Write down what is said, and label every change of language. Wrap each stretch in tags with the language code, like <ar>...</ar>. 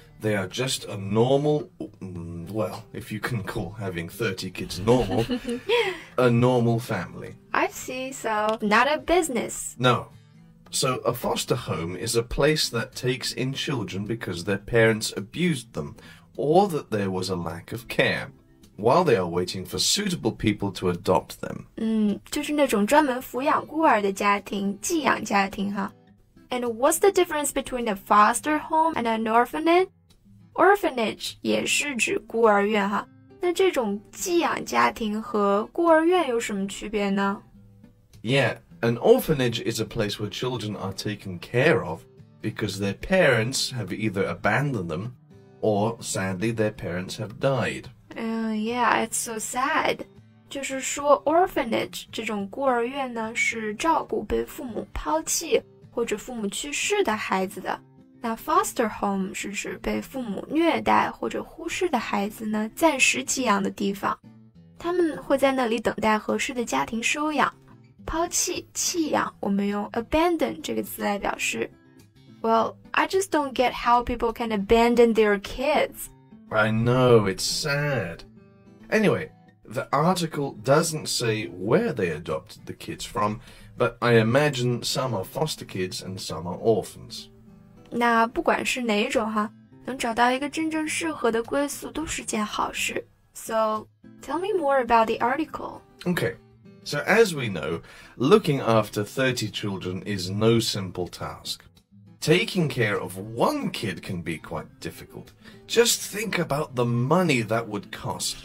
<en>They are just a normal, well, if you can call having 30 kids normal, a normal family. I see, so not a business. No. So a foster home is a place that takes in children because their parents abused them or that there was a lack of care, while they are waiting for suitable people to adopt them.</en> <zh>就是那种专门抚养孤儿的家庭，寄养家庭哈。</zh> <en>And what's the difference between a foster home and an orphanage?</en> <zh>Orphanage 也是指孤儿院哈。那这种寄养家庭和孤儿院有什么区别呢？</zh> <en>Yeah, an orphanage is a place where children are taken care of because their parents have either abandoned them or, sadly, their parents have died. Yeah, it's so sad.</en> <zh>就是说 orphanage 这种孤儿院呢，是照顾被父母抛弃或者父母去世的孩子的。那 foster home 是指被父母虐待或者忽视的孩子呢，暂时寄养的地方。他们会在那里等待合适的家庭收养。抛弃、弃养，我们用 abandon 这个词来表示。</zh> <en>Well, I just don't get how people can abandon their kids. I know, it's sad. Anyway, the article doesn't say where they adopted the kids from, but I imagine some are foster kids and some are orphans.</en> <zh>那不管是哪一种哈，能找到一个真正适合的归宿都是件好事。</zh> <en>So, tell me more about the article. Okay, so as we know, looking after 30 children is no simple task. Taking care of one kid can be quite difficult. Just think about the money that would cost.</en>